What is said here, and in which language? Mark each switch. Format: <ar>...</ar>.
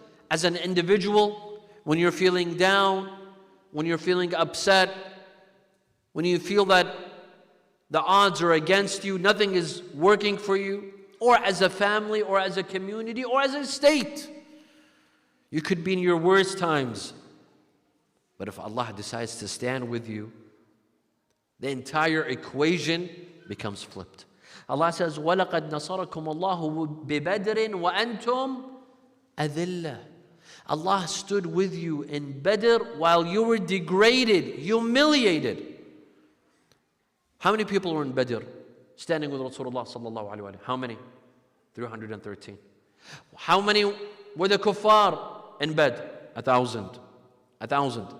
<en>As an individual, when you're feeling down, when you're feeling upset, when you feel that the odds are against you, nothing is working for you, or as a family, or as a community, or as a state. You could be in your worst times. But if Allah decides to stand with you, the entire equation becomes flipped. Allah says,</en> <ar>وَلَقَدْ نَصَرَكُمُ اللَّهُ بِبَدْرٍ وَأَنْتُمْ أَذِلَّةٌ.</ar> <en>Allah stood with you in Badr while you were degraded, humiliated. How many people were in Badr standing with Rasulullah sallallahu alaihi wasallam? How many? 313. How many were the kuffar in Badr? 1,000. 1,000.</en>